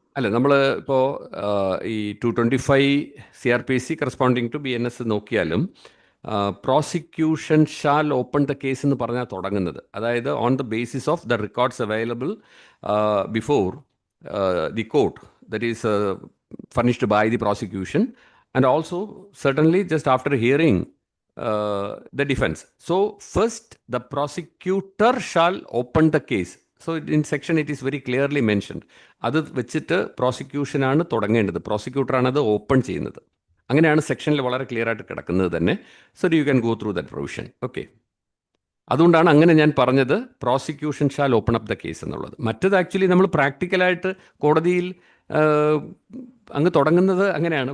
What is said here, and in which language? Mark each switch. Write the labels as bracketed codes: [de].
[ml] അല്ല, നമ്മൾ ഇപ്പോൾ ഈ 225 CRPC കറസ്പോണ്ടിങ് ടു BNS നോക്കിയാലും [en] prosecution shall open the case [ml] എന്ന് പറഞ്ഞാൽ തുടങ്ങുന്നത്. അതായത് [en] On the basis of the records available before the court, that is furnished by the prosecution, and also certainly just after hearing the defense. So first the prosecutor shall open the case. So in section it is very clearly mentioned. [ml] അത് വെച്ചിട്ട് പ്രോസിക്യൂഷനാണ് തുടങ്ങേണ്ടത്, പ്രോസിക്യൂട്ടറാണ് അത് open ചെയ്യുന്നത്. അങ്ങനെയാണ് സെക്ഷനിൽ വളരെ clear ആയിട്ട് കിടക്കുന്നത് തന്നെ. [en] So you can go through that provision. [ml] Okay, അതുകൊണ്ടാണ് അങ്ങനെ ഞാൻ പറഞ്ഞത് [en] prosecution shall open up the case [ml] എന്നുള്ളത്. മറ്റത് ആക്ച്വലി നമ്മൾ പ്രാക്ടിക്കലായിട്ട് കോടതിയിൽ അങ്ങ് തുടങ്ങുന്നത് അങ്ങനെയാണ്.